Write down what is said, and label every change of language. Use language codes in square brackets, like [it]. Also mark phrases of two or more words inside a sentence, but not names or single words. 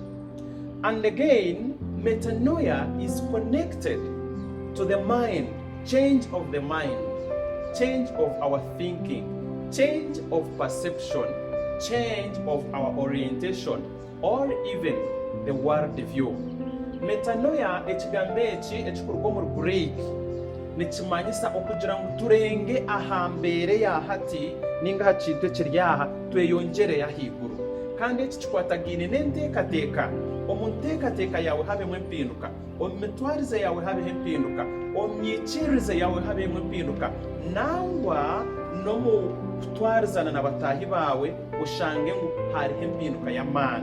[en] And again, metanoia is connected to the mind, change of the mind, change of our thinking, change of perception, change of our orientation, or even the world view. [nyn] Metanoia ekigambo eki ekikorwa mu Greek nikimanyisa okugira ngu turenge ahambere yahati ninga hakintu ekiryaha tweyongere yahiguru. Kandi eki kikwatagine n'enteekateeka omu nteekateeka yawe habemu empinduka, omu mitwarize yawe habeho empinduka, omu myikirize yawe habemu empinduka, nangwa n'omu kutwarizana na bataahi bawe oshange ngu hariho empinduka y'amaani.